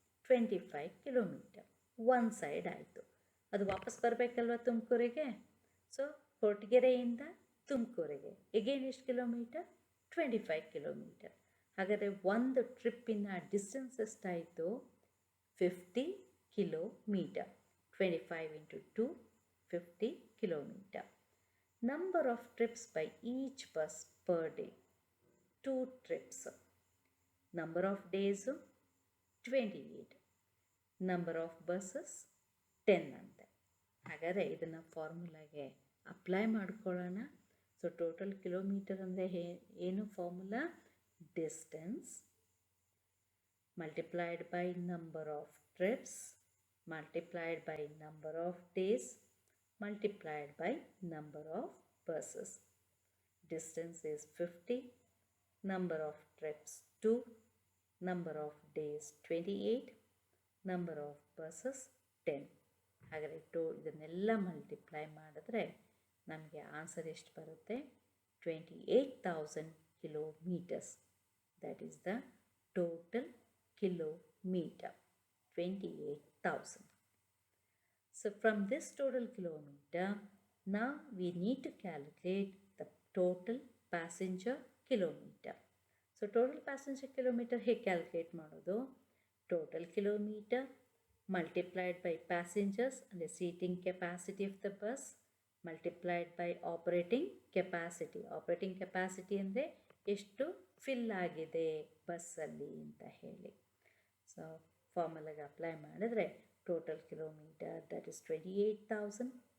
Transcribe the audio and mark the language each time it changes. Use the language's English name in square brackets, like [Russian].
[Kannada] 25 kilometer one side ಆಯಿತು. ಅದು ವಾಪಸ್ ಬರಬೇಕಲ್ವ ತುಮಕೂರಿಗೆ. ಸೊ ಕೊರಟಗೆರೆಯಿಂದ ತುಮಕೂರಿಗೆ ಎಗೇನ್ ಎಷ್ಟು ಕಿಲೋಮೀಟರ್? 25 kilometer. ಹಾಗಾದರೆ ಒಂದು ಟ್ರಿಪ್ಪಿನ ಡಿಸ್ಟೆನ್ಸ್ ಎಷ್ಟಾಯಿತು? [English] 50 kilometer. 25 into 2 50 kilometer. Number of trips by each bus per day, 2 trips. Number of days 28. Number of buses 10 [Kannada] ಅಂತೆ. ಹಾಗಾದರೆ ಇದನ್ನು ಫಾರ್ಮುಲಾಗೆ ಅಪ್ಲೈ ಮಾಡ್ಕೊಳ್ಳೋಣ. ಸೊ ಟೋಟಲ್ ಕಿಲೋಮೀಟರ್ ಅಂದರೆ ಏನು formula? [English] Distance multiplied by number of trips multiplied by number of days multiplied by number of buses. Distance is 50, number of trips 2, number of days 28, number of buses 10. [Kannada] ಹಾಗಾದರೆ ಇದನ್ನೆಲ್ಲ multiply ಮಾಡಿದ್ರೆ ನಮಗೆ answer ಎಷ್ಟು ಬರುತ್ತೆ? [English] 28,000 kilometers. That is the total kilometer, 28,000. So from this total kilometer, now we need to calculate the total passenger kilometer. So total passenger kilometer [Kannada] ಹೇಗೆ calculate ಮಾಡೋದು? [English] Total kilometer multiplied by passengers and the seating capacity of the bus multiplied by operating capacity. Operating capacity [Kannada] ಅಂದರೆ ಎಷ್ಟು fill ಆಗಿದೆ ಬಸ್ಸಲ್ಲಿ ಅಂತ ಹೇಳಿ. So ಫಾರ್ಮುಲಾಗೆ apply ಮಾಡಿದ್ರೆ total kilometre [English] That is 28,000.